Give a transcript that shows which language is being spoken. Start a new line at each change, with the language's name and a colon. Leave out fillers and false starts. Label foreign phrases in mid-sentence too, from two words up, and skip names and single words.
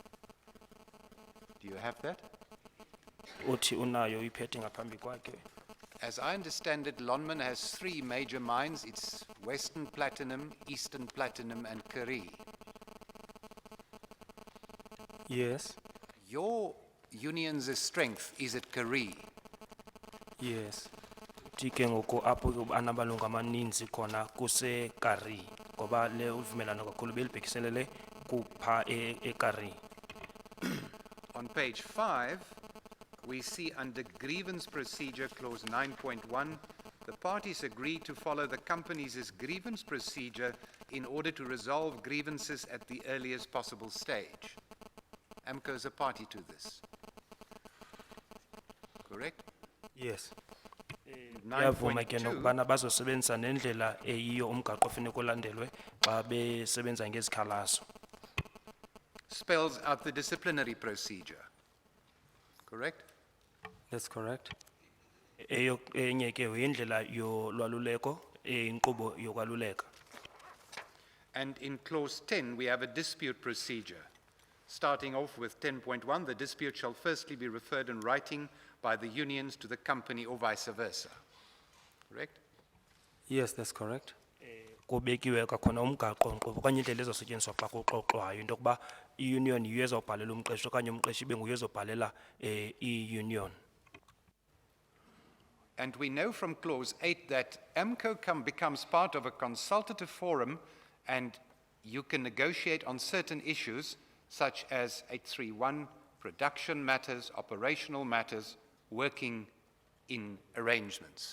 English: Do you have that?
Xhosa: Uthi unayo iphethe ngaphambi kwakhe.
English: As I understand it, Lonmin has three major mines. It's Western Platinum, Eastern Platinum, and Curie. Yes, Your union's strength is at Curie. yes.
Xhosa: Tike ngoku apho anamalungu amaninzi khona kuseKari ngoba le uvumelano kakhulu belibhekiselele kupha eKari.
English: On page 5, we see under grievance procedure clause 9.1, the parties agree to follow the company's grievance procedure in order to resolve grievances at the earliest possible stage. AMCO is a party to this. Correct? Yes.
Xhosa: Yavuma ke 9.2, nokubana bazosebenzisa nendlela eyiyo umgaqo ofuneka ulandelwe xa besebenza ngezikhalazo.
English: spells out the disciplinary procedure. Correct? That's correct.
Xhosa: Eyo enye ke yindlela yolwaluleko inkqubo yokwaluleka.
English: And in clause 10, we have a dispute procedure. Starting off with 10.1, the dispute shall firstly be referred in writing by the unions to the company or vice versa. Correct? Yes, that's correct.
Xhosa: Kubekiwe kakhona umgaqo nkqubo okanye indlela ezosetyenziswa xa kuxoxwayo into yokuba i-union yiyo ezawubhalela umqeshi okanye umqeshi ibe nguye ezobhalela i-union.
English: And we know from clause 8 that AMCO becomes part of a consultative forum and you can negotiate on certain issues such as 831, production matters, operational matters, working in arrangements.